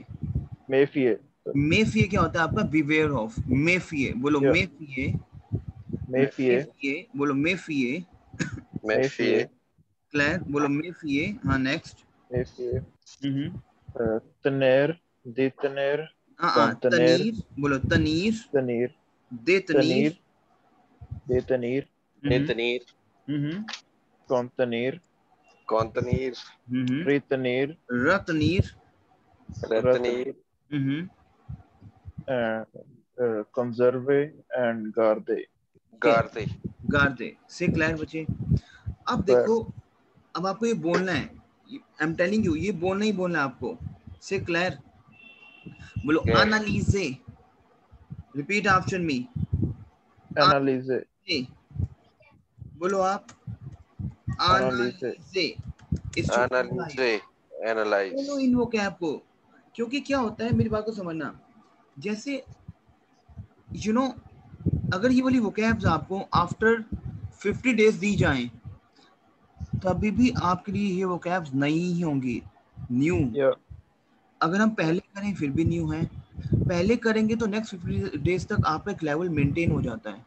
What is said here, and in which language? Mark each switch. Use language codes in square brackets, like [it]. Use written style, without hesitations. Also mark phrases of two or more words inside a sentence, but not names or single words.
[fr] méfier. [hi] méfier क्या होता है आपका? [en] beware of. [fr] méfier. बोलो méfier. méfier. [hi] बोलो méfier. [fr] méfier. [hi] Claire बोलो méfier. हाँ next. [fr] méfier. tenir, détenir. [hi] तनीर. बोलो तनीर. [fr] tenir. détenir. détenir. détenir. contenir. contenir. retenir. retenir. retenir. [en] conserve and garde. [hi] garde. Say Claire बच्चे. अब देखो. अब आपको ये बोलना है. [en] I'm telling you, [hi] ये बोलना ही बोलना है आपको. Say Claire. बोलो analyse. [en] Repeat after me. [fr] analyse. [hi] बोलो आप. analyse. [en] analyze. [hi] बोलो इन वो क्या आपको. क्योंकि क्या होता है मेरी बात को समझना. [en] जैसे you know, [hi] अगर ये वाली vocabs आपको [en] after 50 days [hi] दी जाएं तभी भी आपके लिए ये vocabs नई ही होंगी. [en] न्यू. [hi] अगर हम पहले करें फिर भी न्यू है. पहले करेंगे तो [en] next 50 days [hi] तक आपका एक [en] level maintain [hi] हो जाता है.